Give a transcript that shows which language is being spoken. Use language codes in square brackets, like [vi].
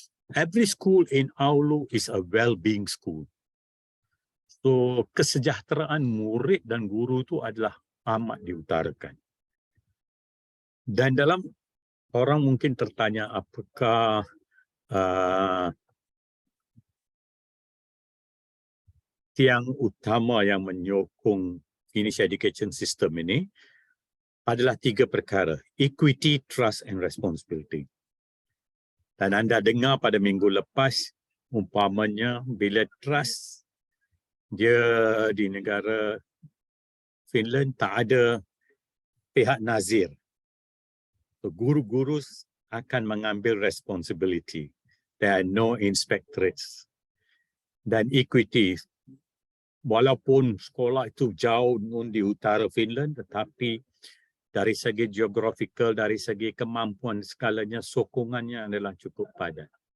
[en] Every school in Oulu is a well-being school. [ms] So kesejahteraan murid dan guru itu adalah amat diutarakan. Dan dalam orang mungkin tertanya apakah tiang utama yang menyokong [en] Finnish education system [ms] ini adalah 3 perkara: [en] equity, trust and responsibility. [ms] Dan anda dengar pada minggu lepas, umpamanya bila trust, dia di negara Finland tak ada pihak nazir. So, guru-guru akan mengambil responsibility. [en] There are no inspectorates. [ms] Dan equity, walaupun sekolah itu jauh di utara Finland, tetapi dari segi geographical, dari segi kemampuan skalanya, sokongannya adalah cukup padat.